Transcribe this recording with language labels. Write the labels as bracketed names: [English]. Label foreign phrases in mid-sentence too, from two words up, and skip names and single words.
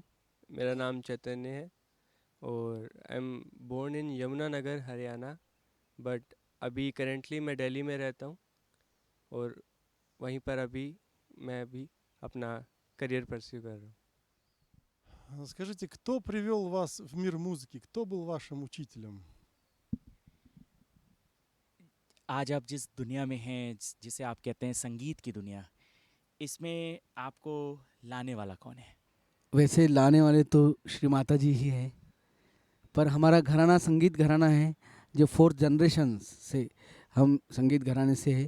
[Hindi] मेरा नाम चैतन्य है और [English] I am born in [Hindi] यमुनानगर हरियाणा, बट अभी करेंटली मैं दिल्ली में रहता हूँ, और वहीं पर अभी मैं भी अपना [English] career pursue [Hindi] कर रहा हूँ। [Russian] Скажите, кто привел вас в мир музыки? Кто был вашим учителем? [Hindi] आज आप जिस दुनिया में हैं, जिसे आप कहते हैं संगीत की दुनिया, इसमें आपको लाने वाला कौन है? वैसे लाने वाले तो श्री माता जी ही है, पर हमारा घराना संगीत घराना है जो 4th जनरेशन से हम संगीत घराने से है।